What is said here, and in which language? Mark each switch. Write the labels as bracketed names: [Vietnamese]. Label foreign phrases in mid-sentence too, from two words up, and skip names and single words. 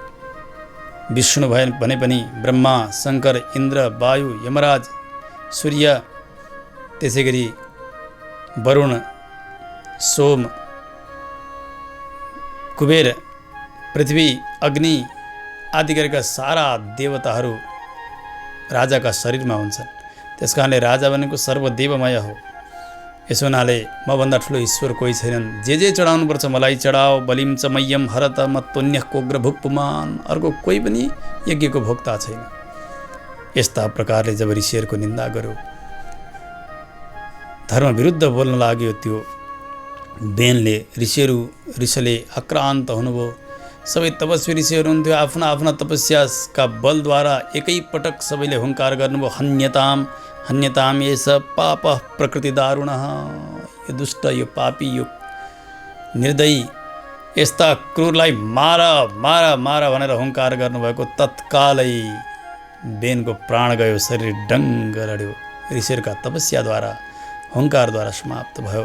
[Nepali] विष्णु भए भने पनि ब्रह्मा, शङ्कर, इन्द्र, वायु, यमराज, सूर्य, त्यसै गरी वरुण, सोम, कुबेर, पृथ्वी, अग्नि आदि गरेका सारा देवताहरू राजाका शरीरमा हुन्छन्। त्यस कारणले राजा भनेको सर्वदेवमय हो। यसो हुनाले मभन्दा ठुलो ईश्वर कोही छैनन्। जे चढाउनुपर्छ मलाई चढाओ। [Sanskrit] बलिम च मह्यम हरत मत्तोन्यः कोग्र भुक्पुमान। [Nepali] अर्को कोही पनि यज्ञको भोक्ता छैन। यस्ता प्रकारले जब ऋषिहरूको निन्दा गर्यो, धर्म विरुद्ध बोल्न लाग्यो त्यो बेनले, ऋषिले आक्रान्त हुनुभयो। सबै तपस्वी ऋषिहरू हुन्थ्यो, आफ्ना आफ्ना तपस्याका बलद्वारा एकैपटक सबैले हुङ्कार गर्नुभयो, [Sanskrit] हन्यताम हन्यताम एष पाप प्रकृति दारुण। [Nepali] यो दुष्ट, यो पापी, यो निर्दयी, यस्ता क्रूरलाई मार मार मार भनेर हुङ्कार गर्नुभएको तत्कालै बेनको प्राण गयो, शरीर डङ्ग लड्यो। ऋषिहरूका तपस्याद्वारा, हुङ्कारद्वारा समाप्त भयो।